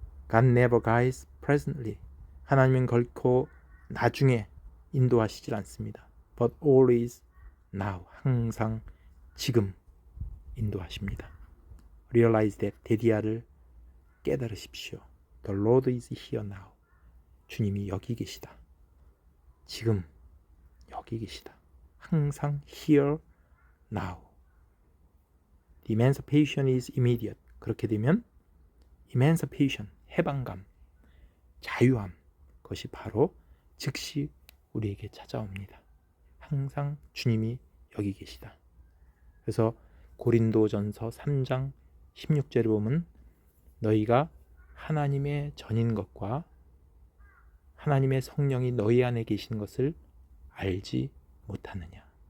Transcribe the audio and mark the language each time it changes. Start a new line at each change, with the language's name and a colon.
English: God never guides presently,
Korean: 하나님은 결코 나중에 인도하시질 않습니다.
English: But always now,
Korean: 항상 지금 인도하십니다.
English: Realize that,
Korean: 데디아를 깨달으십시오.
English: The Lord is here now,
Korean: 주님이 여기 계시다. 지금 여기 계시다. 항상
English: here now. The emancipation is immediate.
Korean: 그렇게 되면 emancipation, 해방감, 자유함, 그것이 바로 즉시 우리에게 찾아옵니다. 항상 주님이 여기 계시다. 그래서 고린도전서 3장 16절에 보면 너희가 하나님의 전인 것과 하나님의 성령이 너희 안에 계신 것을 알지 못하느냐.